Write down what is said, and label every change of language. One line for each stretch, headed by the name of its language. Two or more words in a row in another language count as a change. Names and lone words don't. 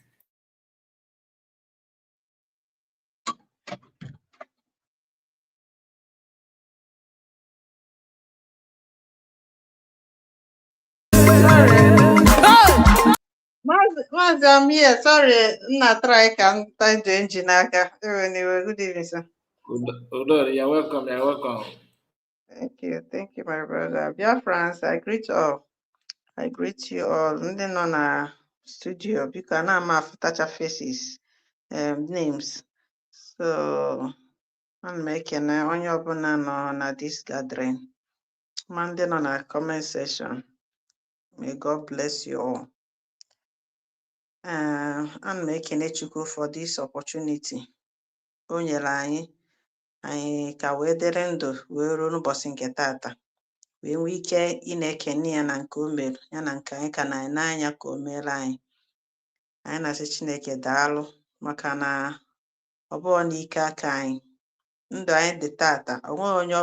English: Mazi, I'm here. Sorry, not try can tie the engine. Anyway, good evening, sir. Udo, you are welcome. You are welcome. Thank you, my brother. Dear friends, I greet all. I greet you all.
Igbo: Ndị nọ na studio, biko ana m afụtacha
English: faces, names. So,
Igbo: ana m ekene onye ọbụla nọ na
English: this gathering.
Igbo: Ma ndị nọ na
English: comment section. May God bless you all.
Igbo: Ana m ekene Chukwu
English: for this opportunity.
Igbo: O nyere anyị ka wee dịrị ndụ wee ruo n'ụbọchị nke tata wee nwee ike ị na-ekene ya na nke o mere ya na nke anyị ka na n'anya ka o mere anyị na-asị Chineke daalụ maka na ọ bụghị n'ike aka anyị ndụ anyị dị tata o nweghị onye ọ